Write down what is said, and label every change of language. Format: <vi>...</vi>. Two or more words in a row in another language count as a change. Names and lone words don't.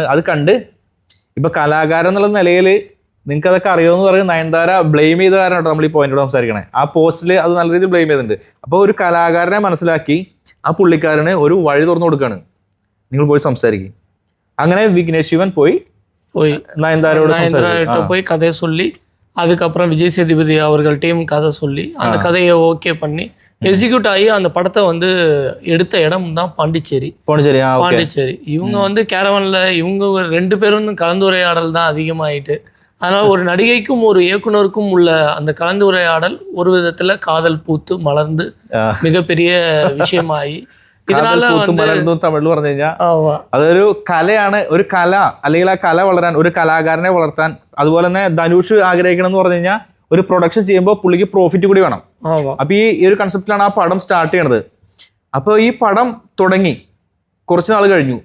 <ml>അത് കണ്ട് ഇപ്പൊ കലാകാരൻ എന്നുള്ള നിലയിൽ നിങ്ങൾക്ക് അതൊക്കെ അറിയുമെന്ന് പറയും. നയൻതാര ബ്ലെയിം ചെയ്ത കാരണമാട്ടോ നമ്മൾ ഈ പോയിന്റോട് സംസാരിക്കണേ. ആ പോസ്റ്റിൽ അത് നല്ല രീതിയിൽ ബ്ലെയിം ചെയ്തിട്ടുണ്ട്. അപ്പോൾ ഒരു കലാകാരനെ മനസ്സിലാക്കി ആ പുള്ളിക്കാരന് ഒരു വഴി തുറന്നു കൊടുക്കുകയാണ്. നിങ്ങൾ പോയി സംസാരിക്കും. അങ്ങനെ വിഘ്നേഷ് ശിവൻ പോയി நயன்தாரோட</ml> <ta>போய் கதையை சொல்லி அதுக்கப்புறம் விஜய் சேதுபதி அவர்கள்ட்டையும் கதை சொல்லி அந்த கதையை ஓகே பண்ணி எக்ஸிக்யூட் ஆகி அந்த படத்தை வந்து எடுத்த இடம் தான் பாண்டிச்சேரி. இவங்க வந்து கேரவன்ல இவங்க 2 பேரும் கலந்துரையாடல் தான் அதிகமாயிட்டு. அதனால ஒரு நடிகைக்கும் ஒரு இயக்குனருக்கும் உள்ள அந்த கலந்துரையாடல் ஒரு விதத்துல காதல் பூத்து மலர்ந்து மிகப்பெரிய விஷயமாயி</ta> <ml>തമിഴിൽ പറഞ്ഞു കഴിഞ്ഞാൽ അതൊരു കലയാണ്. ഒരു കല അല്ലെങ്കിൽ ആ കല വളരാൻ ഒരു കലാകാരനെ വളർത്താൻ, അതുപോലെ തന്നെ ധനുഷ് ആഗ്രഹിക്കണം എന്ന് പറഞ്ഞു കഴിഞ്ഞാൽ ഒരു പ്രൊഡക്ഷൻ ചെയ്യുമ്പോൾ പുള്ളിക്ക് പ്രോഫിറ്റ് കൂടി വേണം. അപ്പൊ ഈ ഒരു കൺസെപ്റ്റിലാണ് ആ പടം സ്റ്റാർട്ട് ചെയ്യണത്. അപ്പോൾ ഈ പടം തുടങ്ങി കുറച്ച് നാൾ കഴിഞ്ഞു.</ml>